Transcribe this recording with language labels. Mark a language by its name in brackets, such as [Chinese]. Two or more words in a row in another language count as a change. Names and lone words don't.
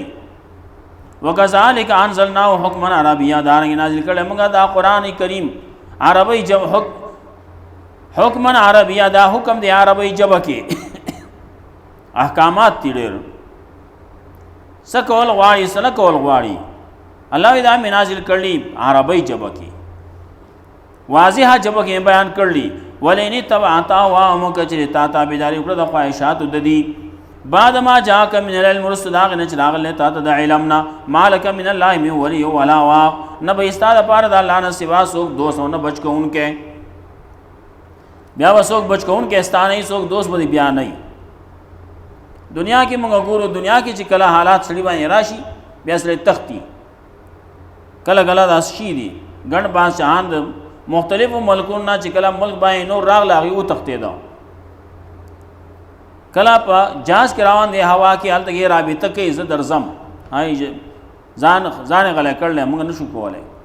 [Arabic] وکذالک انزلناه حکما عربیا، [Pashto] دارنګې نازل کړی موږ دا قرآن کریم عربی [Arabic] حکما عربیا، [Pashto] دا حکم دی عربی ژبه کې، احکامات دي ډېر، څه کول غواړي څه نه کول غواړي، الله دا مې نازل کړي عربی ژبه کې، واضحه ژبه کې بیان کړي. [Arabic] ولئن اتبعت اهواءهم، [Pashto] که چېرې تا تابعداري وکړه د خواهشاتو د دي، [Arabic] بعد ما جاءك من العلم، [Pashto] وروسته د هغې نه چې راغلی تا ته د علم نه، [Arabic] ما لک من الله من ولي ولا واق، [Pashto] نه به ستا دپاره د الله نه سوا څوک دوست او نه بچ کوونکی. بیا به څوک بچ کوونکی ستا نه وي، څوک دوست به بیا نه وي. دنیا کې موږ ګورو، دنیا کې چې کله حالات سړي باندې راشي بیا سړی تښتي، کله داسې شي دي ګڼ بادشاهان د مختلفو ملکونو نه چې کله ملک باندې نور راغله هغې وتښتېده، کله په جهاز کې روان دی هوا کې، هلته کې رابطه کوي زه درځم، ځان یې غلی کړلی، موږ نه شو کولی.